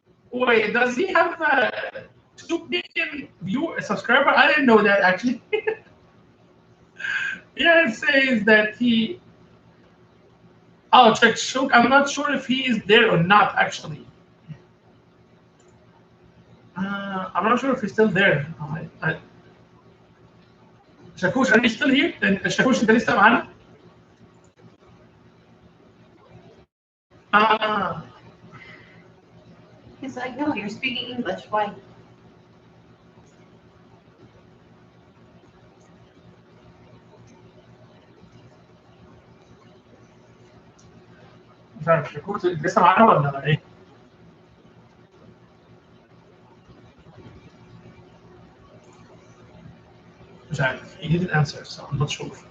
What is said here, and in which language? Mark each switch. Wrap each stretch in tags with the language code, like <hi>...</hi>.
<en>Wait, does he have 2 million subscriber? I didn't know that actually. Yeah, it says that he. Oh, check Shuk. I'm not sure if he is there or not. Actually, I'm not sure if he's still there.</en> <ar>شاكوش</ar> <en>are you still here؟</en> <ar>شاكوش انت لسه معانا؟ آه.</ar> <en>He's like, no, you're speaking English. Why?</en> <ar>مش عارف شاكوش لسه معانا ولا ايه؟ مش عارف.</ar> <en>He didn't answer, so I'm not sure.</en>